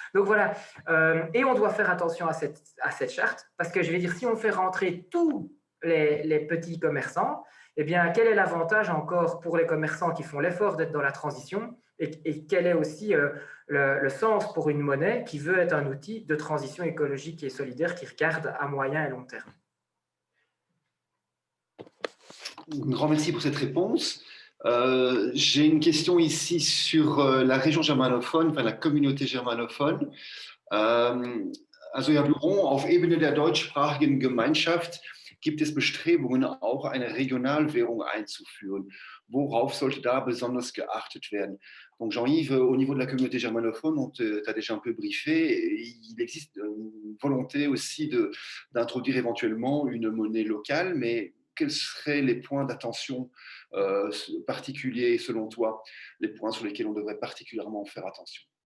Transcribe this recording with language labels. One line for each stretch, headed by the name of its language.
French: Donc voilà, et on doit faire attention à cette charte, parce que je vais dire, si on fait rentrer tous les petits commerçants, eh bien, quel est l'avantage encore pour les commerçants qui font l'effort d'être dans la transition et quel est aussi le sens pour une monnaie qui veut être un outil de transition écologique et solidaire qui regarde à moyen et long terme. Un grand merci pour cette réponse. J'ai une question ici sur la région germanophone, enfin la communauté germanophone.
German: Also Herr Buron, auf Ebene der deutschsprachigen Gemeinschaft gibt es Bestrebungen, auch eine Regionalwährung einzuführen. Worauf sollte da besonders geachtet werden?
French: Donc Jean-Yves, au niveau de la communauté germanophone, on t'a déjà un peu briefé, il existe une volonté aussi d'introduire éventuellement une monnaie locale, mais quels seraient les points d'attention particuliers selon toi, les points sur lesquels on devrait particulièrement faire attention?